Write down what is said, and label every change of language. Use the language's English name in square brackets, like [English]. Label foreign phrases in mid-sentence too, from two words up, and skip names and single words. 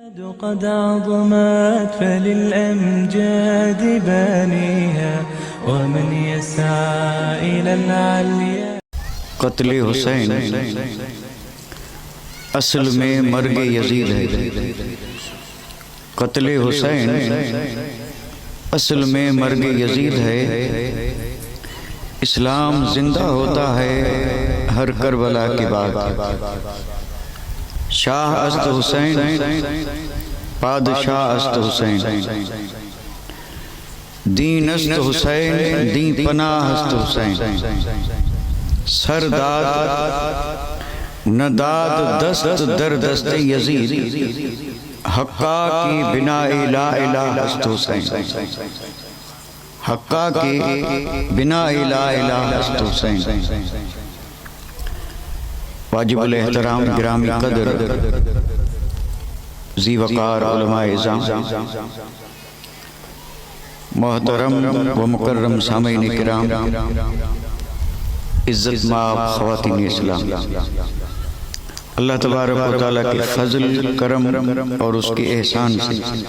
[Arabic] قد عظمت فللأمجاد بانيها ومن يسعى إلى العليا. [Urdu] قتل حسین اصل میں مرگ یزید ہے. قتل حسین اصل میں مرگ یزید ہے. اسلام زندہ ہوتا ہے ہر کربلا کے بعد. [Persian] شاہ است حسین پادشاہ است حسین. دین است حسین دین پناہ است حسین. سرداد نداد دست در دست یزید. حقا کی بنا [Arabic] لا الہ [Persian] است حسین. حقا کی بنا [Arabic] لا الہ [Persian] است حسین. [Urdu] واجب الاحترام گرامی قدر ذی وقار علماء اعظام، محترم و مکرم سامعین کرام، عزت مآب خواتین اسلام، اللہ تبارک و تعالیٰ کے فضل کرم اور اس کے احسان سے